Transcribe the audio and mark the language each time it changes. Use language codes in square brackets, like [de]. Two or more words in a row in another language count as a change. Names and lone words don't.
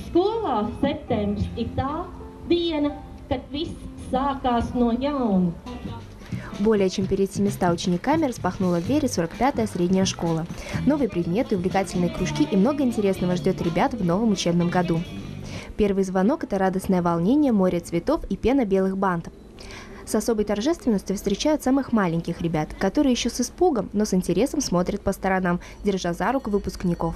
[lv] Skolā septembris ir tā diena, kad viss sākās no jauna. [ru] Более чем перед 700 учениками распахнула двери 45-я средняя школа. Новые предметы, увлекательные кружки и много интересного ждет ребят в новом учебном году. Первый звонок – это радостное волнение, море цветов и пена белых бантов. С особой торжественностью встречают самых маленьких ребят, которые еще с испугом, но с интересом смотрят по сторонам, держа за руку выпускников.